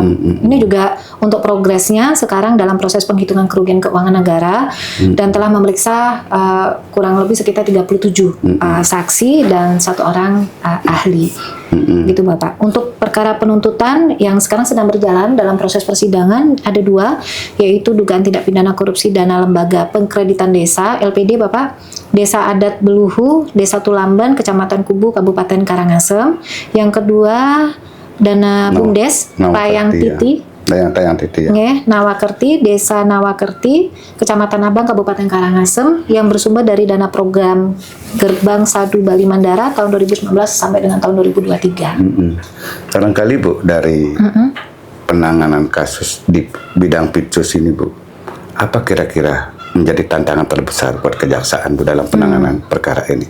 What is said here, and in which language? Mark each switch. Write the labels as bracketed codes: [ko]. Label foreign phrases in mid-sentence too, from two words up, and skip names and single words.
[id] Ini juga untuk progresnya sekarang dalam proses penghitungan kerugian keuangan negara dan telah memeriksa kurang lebih sekitar 37 saksi dan 1 orang ahli. Gitu, Bapak. Untuk perkara penuntutan yang sekarang sedang berjalan dalam proses persidangan ada 2, yaitu dugaan tindak pidana korupsi dana Lembaga Pengkreditan Desa LPD, Bapak, Desa Adat Beluhu, Desa Tulamban, Kecamatan Kubu, Kabupaten Karangasem. Yang kedua dana BUMDes Tayang Titi. Nawakerti, Desa Nawakerti, Kecamatan Abang, Kabupaten Karangasem, yang bersumber dari dana program Gerbang Sadu Bali Mandara tahun 2019 sampai dengan tahun 2023. Barangkali, Bu, dari penanganan kasus di bidang Pitsus ini, Bu, apa kira-kira menjadi tantangan terbesar buat kejaksaan, Bu, dalam penanganan perkara ini?